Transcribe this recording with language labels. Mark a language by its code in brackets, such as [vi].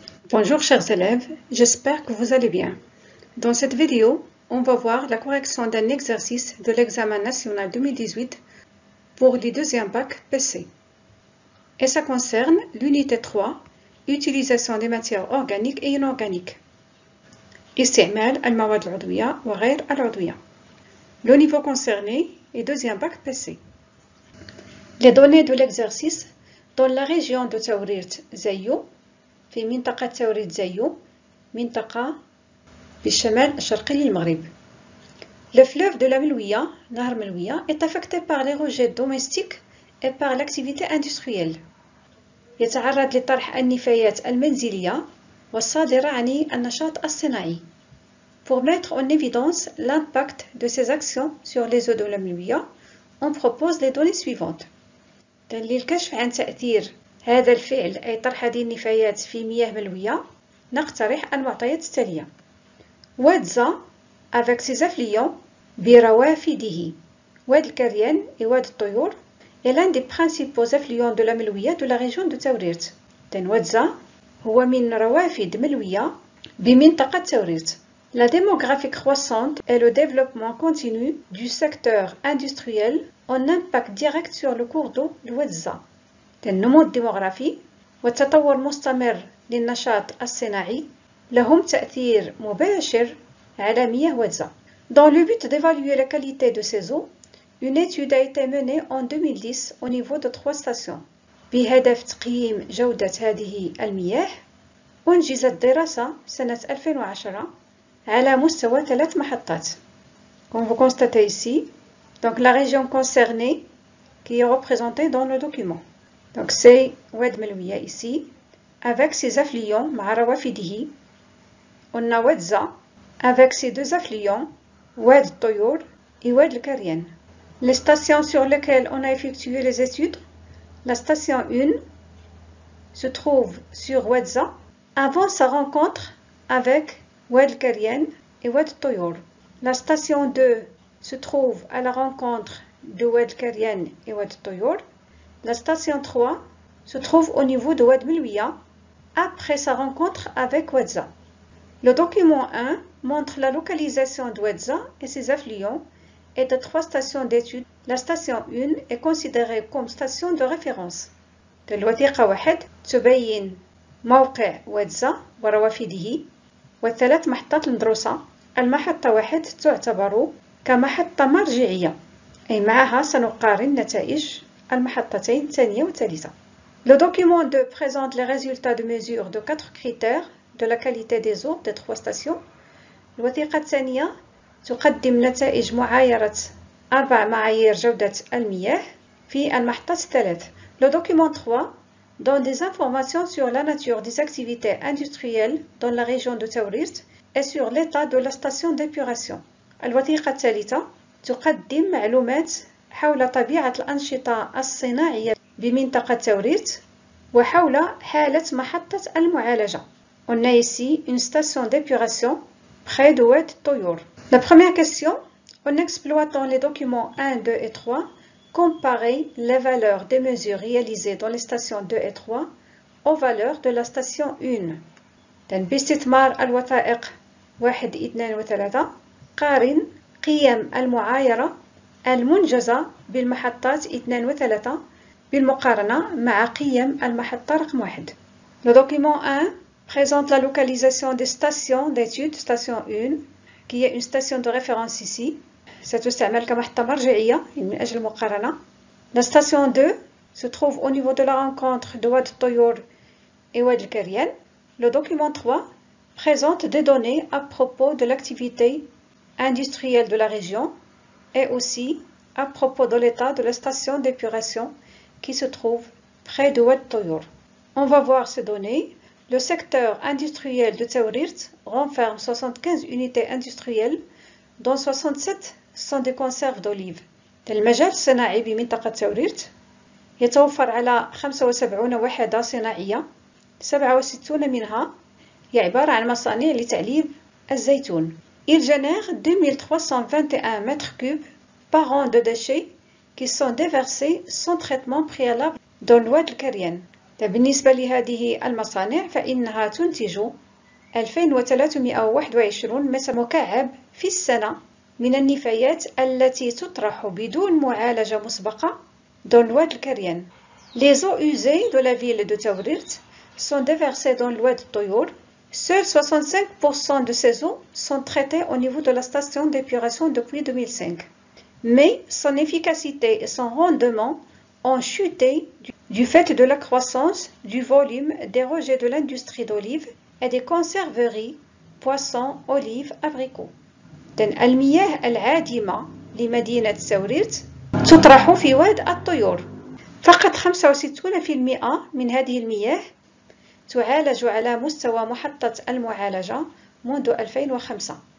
[fr] Bonjour chers élèves, j'espère que vous allez bien. Dans cette vidéo, on va voir la correction d'un exercice de l'examen national 2018 pour les deuxièmes bacs PC. Et ça concerne l'unité 3, utilisation des matières organiques et inorganiques. [ar] استعمال المواد العضوية وغير العضوية. [fr] Le niveau concerné est deuxième bac PC. Les données de l'exercice dans la région de [ar] توريرت زايو في منطقة توريت زايو منطقة بالشمال الشرقي للمغرب. [fr] Le fleuve de la Melouia, [ar] نهر ملوية, [fr] est affecté par les rejets domestiques et par l'activité industrielle. [ar] يتعرض لطرح النفايات المنزلية والصادرة عن النشاط الصناعي. [fr] Pour mettre en évidence l'impact de ces actions sur les eaux de la Melouia, on propose les données suivantes. [ar] للكشف عن تأثير هذا الفعل أي طرح هذه النفايات في مياه ملوية نقترح المعطيات التالية. [fr] وادزا avec ses affluents [ar] بروافده. [fr] واد الكريان et واد الطيور est l'un des principaux affluents de la ملوية de la région de توريرت. [ar] وادزا هو من روافد ملوية بمنطقة توريرت. [fr] La démographie croissante et le développement continu du secteur industriel ont un impact direct sur le cours d'eau de وادزا. [ar] النمو الديموغرافي والتطور المستمر للنشاط الصناعي لهم تأثير مباشر على مياه وادزا. [fr] Dans le but d'évaluer la qualité de ces eaux, une étude a été menée en 2010 au niveau de 3 stations. [ar] بهدف تقييم جودة هذه المياه أنجزت دراسة سنة 2010 على مستوى 3 محطات. [fr] Comme vous constatez ici, donc la région concernée qui est représentée dans le document. Donc c'est واد ملوية ici avec ses affluents [ar] مع روافده. [fr] On a وادزا avec ses deux affluents واد الطيور et واد الكريان. Les stations sur lesquelles on a effectué les études, la station 1 se trouve sur وادزا avant sa rencontre avec واد الكريان et واد الطيور. La station 2 se trouve à la rencontre de واد الكريان et واد الطيور. La station 3 se trouve au niveau de واد ملوية après sa rencontre avec وادزا. Le document 1 montre la localisation de وادزا et ses affluents et de 3 stations d'études. La station 1 est considérée comme station de référence. [ar] الوثيقة 1 تبين موقع وادزا وروافده والثلاث محطات المدروسة. المحطة 1 تعتبر كمحطة مرجعية أي معها سنقارن نتائج المحطتين الثانية والثالثة. [fr] Le document 2 présente les résultats de mesure de 4 critères de la qualité des eaux des 3 stations. [ar] الوثيقة الثانية تقدم نتائج معايرة 4 معايير جودة المياه في المحطات الثلاث. [fr] Le document 3 donne des informations sur la nature des activités industrielles dans la région de توريرت et sur l'état de la station d'épuration. [ar] الوثيقة الثالثة تقدم معلومات حول طبيعة الأنشطة الصناعية بمنطقة توريرت وحول حالة محطة المعالجة. [fr] On a ici une station d'épuration près de واد الطيور. La première question, en exploitant les documents 1, 2 et 3, comparer les valeurs des mesures réalisées dans les stations 2 et 3 aux valeurs de la station 1. [ar] باستثمار الوثائق 1, 2 و 3 قارن قيم المعايرة المنجزة بالمحطات 2 و 3 بالمقارنة مع قيم المحطة رقم 1. [fr] Le document 1 présente la localisation des stations d'études, station 1, qui est une station de référence ici. [ar] ستستعمل كمحطة مرجعية من أجل المقارنة. [fr] La station 2 se trouve au niveau de la rencontre de واد الطيور et واد الكريان. Le document 3 présente des données à propos de l'activité industrielle de la région et aussi à propos de l'état de la station d'épuration qui se trouve près de واد الطيور. On va voir ces données. Le secteur industriel de توريرت renferme 75 unités industrielles dont 67 sont des conserves d'olive. [ar] المجال الصناعي بمنطقة توريرت يتوفر على 75 وحدة صناعية 67 منها هي عبارة عن مصانع لتعليب الزيتون. [fr] Il génère 2321 mètres cubes par an de déchets qui sont déversés sans traitement préalable dans واد الكريان. [ar] بالنسبة لهذه المصانع فإنها تنتج 2321 متر مكعب في السنة من النفايات التي تطرح بدون معالجة مسبقة [fr] dans l'oued [ar] الكريان. [fr] Les eaux usées de la ville de Taourirt sont déversées dans l'oued Toyour. Seuls 65% de ces eaux sont traitées au niveau de la station d'épuration depuis 2005. Mais son efficacité et son rendement ont chuté du fait de la croissance du volume des rejets de l'industrie d'olive et des conserveries, poissons, olives, abricots. [ar] المياه العادمة لمدينة تاوريرت تطرح في واد الطيور. فقط 65% من هذه المياه تعالج على مستوى محطة المعالجة منذ 2005.